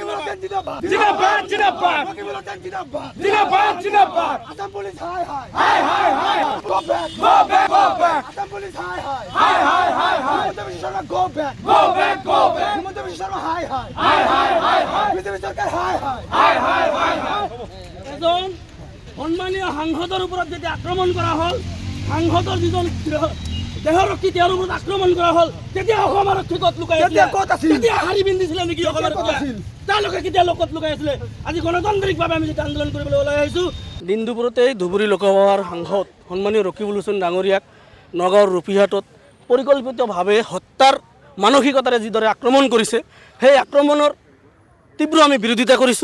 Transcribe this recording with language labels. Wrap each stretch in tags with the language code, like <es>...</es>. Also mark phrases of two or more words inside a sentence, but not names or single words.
<en>Assam police, hi, hi. Go back. Assam police, hi, hi. Himanta Biswa Sharma, go back. Himanta Biswa Sharma, hi, hi. BJP Sarkar, hi.</en> <as>এজন সন্মানীয় সাংসদৰ ওপৰত যেতিয়া আক্ৰমণ কৰা হ'ল, সাংসদৰ যিজন দেহৰক্ষী তেওঁৰ ওপৰত আক্ৰমণ কৰা হ'ল, তেতিয়া অসম আৰক্ষী ক'ত লুকাই আছিলে? তেতিয়া শাৰী পিন্ধিছিলে নেকি অসম আৰক্ষী? তেওঁলোকে কেতিয়া লগত লুকাই আছিলে? আজি গণতান্ত্ৰিকভাৱে আমি যেতিয়া আন্দোলন কৰিবলৈ ওলাই আহিছোঁ, দিনদুপুৰতে ধুবুৰী লোকসভাৰ সাংসদ সন্মানীয় ৰকিবুল হুছেইন ডাঙৰীয়াক নগাঁৱৰ ৰূপীহাটত পৰিকল্পিতভাৱে হত্যাৰ মানসিকতাৰে যিদৰে আক্ৰমণ কৰিছে, সেই আক্ৰমণৰ তীব্ৰ আমি বিৰোধিতা কৰিছোঁ।</as>